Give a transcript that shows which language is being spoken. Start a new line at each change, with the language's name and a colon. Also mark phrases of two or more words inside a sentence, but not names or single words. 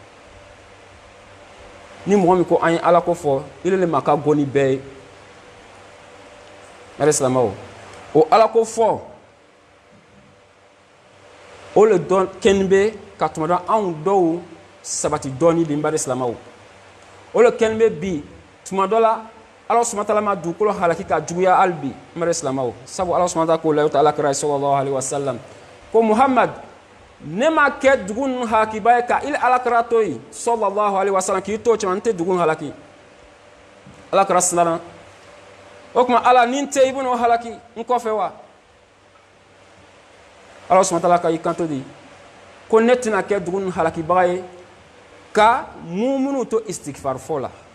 Bambara: ni mɔgɔ min ko an ye Ala ko fɔ ile le ma ka gɔni bɛɛ ye mari silamɛw o Ala ko fɔ o le dɔn kɛni bɛ ka tuma dɔ anw dɔw sabati dɔɔni bi mari silamɛw o le kɛni bɛ bi tuma dɔ la Ala
Arabic: سبحانه وتعالى
Bambara: ma dugukolo halaki ka juguya hali bi mari silamɛw sabu Ala
Arabic: سبحانه وتعالى
Bambara: k'o la o ta alakira
Arabic: صلى الله عليه وسلم
Bambara: ko Muhammad ne ma kɛ dugu ninnu halakiba ye ka ili alakira to yen
Arabic: صلى الله عليه وسلم
Bambara: k'i to cɛman n tɛ dugu halaki alakira siranna o tuma Ala ni n tɛ i bɛn'o halaki n kɔfɛ wa Ala
Arabic: سبحانه وتعالى
Bambara: ka i kanto de ko ne tɛna kɛ dugu ninnu halakibaga ye ka minnu to istigfar fɔ la